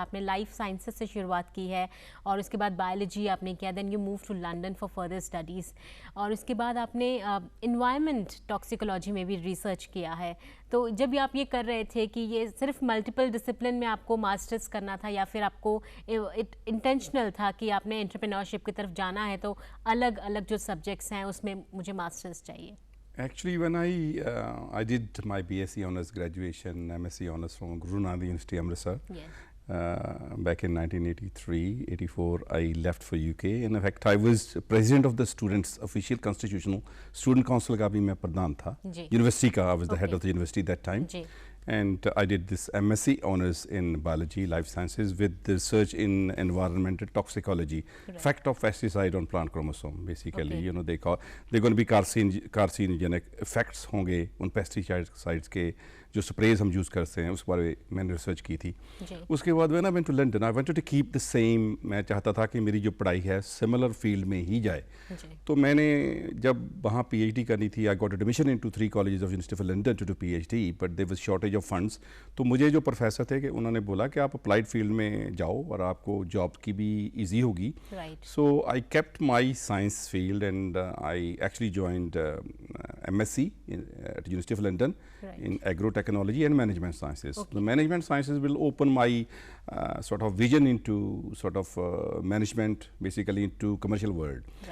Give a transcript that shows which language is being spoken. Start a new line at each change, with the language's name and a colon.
Hindi: आपने life sciences से शुरुआत की है और उसके बाद बायोलॉजी आपने किया,
English: then you move to London for further studies,
Hindi: और उसके बाद आपने इन्वायरमेंट टॉक्सिकोलॉजी में भी रिसर्च किया है। तो जब आप ये कर रहे थे कि ये सिर्फ मल्टीपल डिसिप्लिन में आपको मास्टर्स करना था या फिर आपको इंटेंशनल था कि आपने एंटरप्रेन्योरशिप की तरफ जाना है तो अलग अलग जो सब्जेक्ट्स हैं उसमें मुझे मास्टर्स चाहिए?
English: Actually, when I did my BSc honors graduation, MSc honors from Guru Nanak University, Amritsar. Yes. Back in 1983-84, I left for UK. And in fact, I was president of the students' official constitutional student council
Hindi: का भी मैं प्रधान था।
English: University का, I was the head of the university that time. And I did this MSc honors in biology, life sciences, with the research in environmental toxicology, effect of pesticide on plant chromosome. Basically, you know, they're going to be carcinogenic effects
Hindi: होंगे उन pesticides के जो sprays हम use करते हैं, उस बारे में मैंने रिसर्च की थी। उसके बाद
English: when I went to London, I wanted to keep the same.
Hindi: मैं चाहता था कि मेरी जो पढ़ाई है सिमिलर फील्ड में ही जाए। तो मैंने जब वहाँ PhD करनी थी,
English: I got admission into 3 colleges of University of London to do PhD, but there was shortage of funds.
Hindi: तो मुझे जो प्रोफेसर थे कि उन्होंने बोला कि आप अप्लाइड फील्ड में जाओ और आपको जॉब की भी ईजी होगी।
English: So I kept my science field and I actually joined MSc at University of London in agro-technology and management sciences. The management sciences will open my sort of vision into sort of management, basically into commercial world.